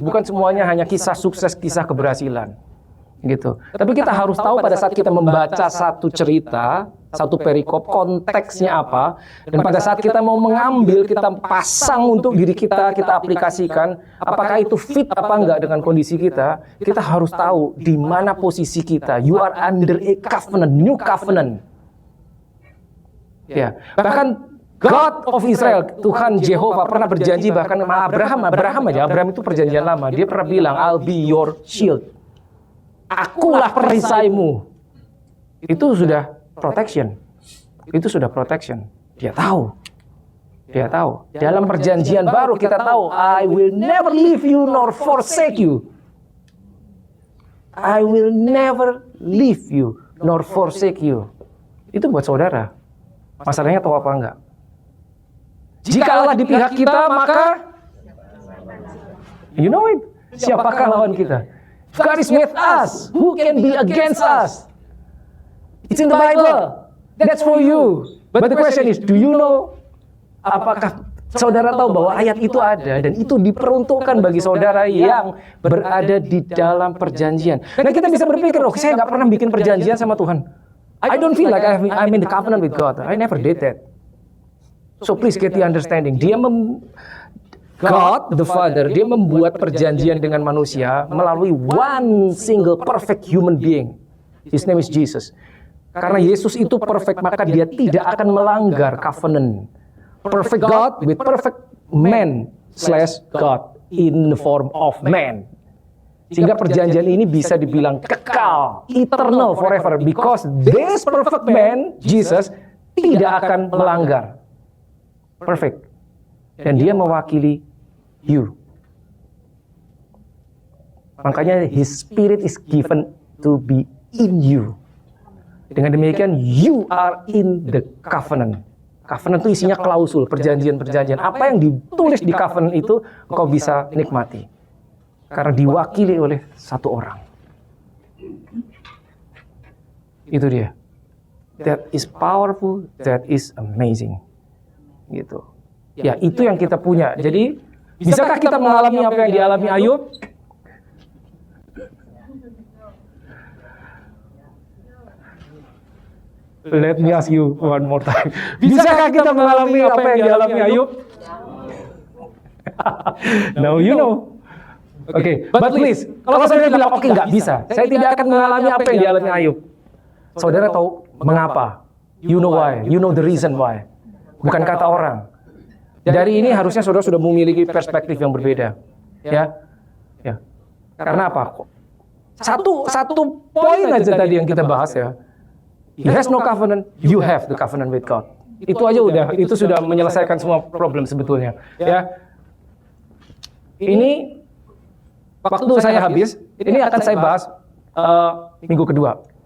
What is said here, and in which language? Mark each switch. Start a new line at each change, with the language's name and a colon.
Indonesian: Bukan semuanya hanya kisah sukses, kisah keberhasilan. Gitu. Tapi kita harus tahu pada saat kita membaca satu cerita, satu perikop, konteksnya apa. Dan pada saat kita mau mengambil, kita pasang untuk diri kita, kita aplikasikan. Apakah itu fit apa enggak dengan kondisi kita. Kita harus tahu di mana posisi kita.
English: You are under a covenant, new covenant.
Indonesian: Ya, bahkan God of Israel, Tuhan Jehovah pernah berjanji bahkan sama Abraham itu perjanjian lama. Dia pernah bilang,
English: I'll be your shield.
Indonesian: Akulah perisaimu. Itu sudah protection. Dia tahu. Dalam perjanjian baru kita tahu,
English: I will never leave you nor forsake you. I will never leave you nor forsake you.
Indonesian: Itu buat saudara. Masalahnya tahu apa enggak? Jika Allah di pihak kita, maka
English: you know it.
Indonesian: Siapakah lawan kita?
English: God is with us. Who can be against us? It's in the Bible. That's for you. But the question is, do you know,
Indonesian: apakah saudara tahu bahwa ayat itu ada dan itu diperuntukkan bagi saudara yang berada di dalam perjanjian. Nah kita bisa berpikir, oh saya nggak pernah bikin perjanjian sama Tuhan.
English: I don't feel like I'm in the covenant with God. I never did that. So please get the understanding. God the Father,
Indonesian: dia membuat perjanjian dengan manusia melalui
English: one single perfect human being. His name is Jesus.
Indonesian: Karena Yesus itu perfect, maka dia tidak akan melanggar covenant.
English: Perfect God with perfect man / God in the form of man.
Indonesian: Sehingga perjanjian ini bisa dibilang kekal, eternal, forever.
English: Because this perfect man, Jesus,
Indonesian: tidak akan melanggar.
English: Perfect.
Indonesian: Dan dia mewakili you.
English: Makanya His Spirit is given to be in you.
Indonesian: Dengan demikian,
English: you are in the covenant.
Indonesian: Covenant itu isinya klausul, perjanjian-perjanjian. Apa yang ditulis di covenant itu, kau bisa nikmati. Karena diwakili oleh satu orang. Itu dia.
English: That is powerful, that is amazing. Gitu.
Indonesian: Ya, itu yang kita punya. Jadi, bisakah kita mengalami apa yang dialami Ayub?
English: Let me ask you one more time.
Indonesian: Bisakah kita mengalami apa yang dialami Ayub?
English: Now you know.
Indonesian: Oke,
English: but please,
Indonesian: kalau saudara bilang, oke, nggak bisa. Saya tidak akan mengalami apa yang dialami Ayub. Saudara tahu mengapa?
English: You know why. You know the reason why.
Indonesian: Bukan kata orang. Dari ini harusnya saudara sudah memiliki perspektif yang berbeda. Ya. Karena apa? Satu poin aja tadi yang kita bahas ya.
English: He has no covenant, you have the covenant with God.
Indonesian: Itu aja udah, itu sudah menyelesaikan semua problem sebetulnya. Ya. Ini waktu saya habis, ini akan saya bahas minggu kedua.